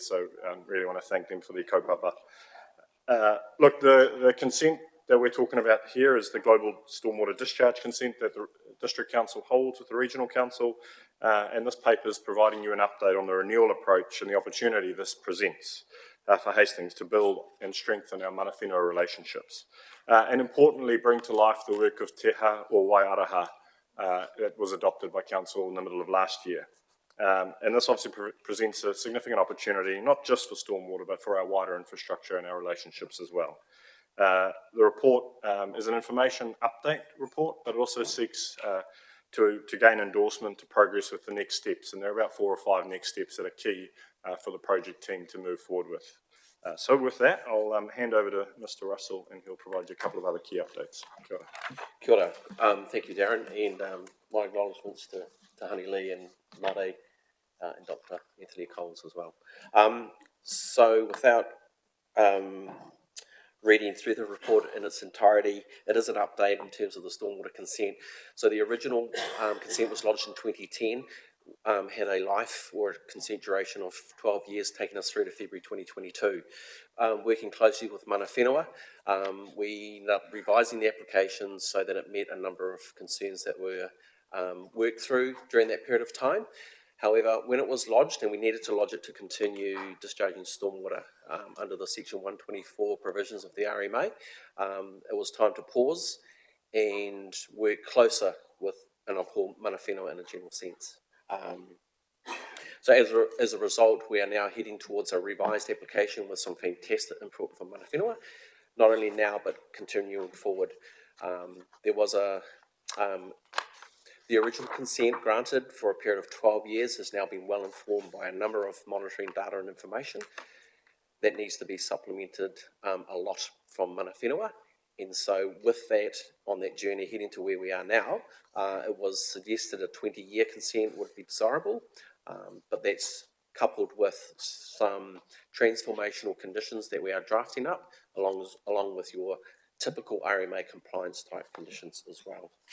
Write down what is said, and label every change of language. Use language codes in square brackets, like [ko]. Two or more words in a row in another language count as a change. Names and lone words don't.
[en] So really want to thank them for their kaupapa. Look, the consent that we're talking about here is the global stormwater discharge consent that the District Council holds with the Regional Council, and this paper is providing you an update on the renewal approach and the opportunity this presents for Hastings to build and strengthen our [mi] mana whenua [en] relationships, and importantly bring to life the work of Te Ha o Wairaha that was adopted by Council in the middle of last year. And this obviously presents a significant opportunity, not just for stormwater, but for our wider infrastructure and our relationships as well. The report is an information update report, but it also seeks to gain endorsement to progress with the next steps. And there are about 4 or 5 next steps that are key for the project team to move forward with. So with that, I'll hand over to Mr. Russell, and he'll provide you a couple of other key updates. [mi] Kia ora. Kia ora. [en] Thank you, Darren, and my acknowledgements to Honey Lee and Mate and Dr. Anthony Coles as well. So without reading through the report in its entirety, it is an update in terms of the stormwater consent. So the original consent was lodged in 2010, had a life or consent duration of 12 years, taking us through to February 2022. Working closely with [mi] mana whenua, [en] we ended up revising the application so that it met a number of concerns that were worked through during that period of time. However, when it was lodged, and we needed to lodge it to continue discharging stormwater under the Section 124 provisions of the RMA, it was time to pause and work closer with, and I'll call [mi] mana whenua [en] in a general sense. So as a result, we are now heading towards a revised application with some fantastic input from [mi] mana whenua, [en] not only now but continuing forward. There was the original consent granted for a period of 12 years has now been well informed by a number of monitoring data and information that needs to be supplemented a lot from [mi] mana whenua. [en] And so with that, on that journey heading to where we are now, it was suggested a 20-year consent would be desirable, but that's coupled with some transformational conditions that we are drafting up, along with your typical RMA compliance type conditions as well.